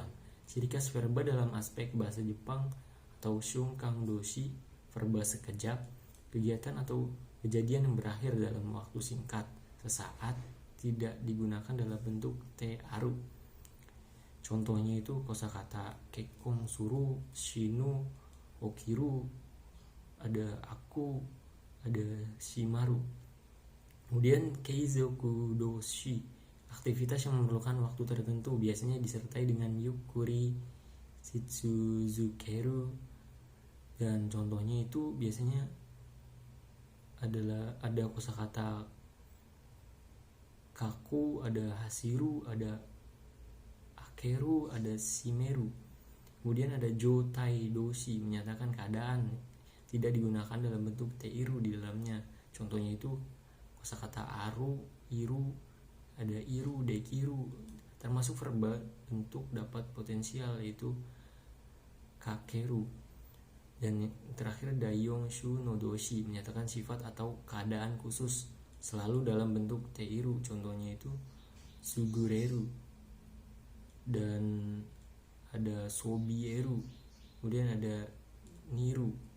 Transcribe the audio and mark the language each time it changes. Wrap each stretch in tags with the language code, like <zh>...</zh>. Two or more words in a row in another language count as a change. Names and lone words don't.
<id>Ciri khas verba dalam aspek bahasa Jepang atau</id> <ja>瞬間動詞,</ja> <id>verba sekejap, kegiatan atau kejadian yang berakhir dalam waktu singkat, sesaat, tidak digunakan dalam bentuk</id> <ja>てある.</ja> <id>Contohnya itu kosakata</id> <ja>結婚する,</ja> <id>shinu, okiru, ada aku, ada shimaru. Kemudian</id> <ja>継続動詞,</ja> <id>aktivitas yang memerlukan waktu tertentu, biasanya disertai dengan yukuri, shitsuzukeru, dan contohnya itu biasanya ada kosakata kaku, ada hasiru, ada akeru, ada shimeru. Kemudian ada</id> <ja>状態動詞,</ja> <id>menyatakan keadaan, tidak digunakan dalam bentuk teiru di dalamnya. Contohnya itu kosakata aru, iru, ada iru, dekiru, termasuk verba bentuk dapat potensial yaitu kakeru. Dan terakhir</id> <ja>第四種の動詞,</ja> <id>menyatakan sifat atau keadaan khusus selalu dalam bentuk teiru. Contohnya itu sugureru, dan ada sobieru, kemudian ada niru.</id>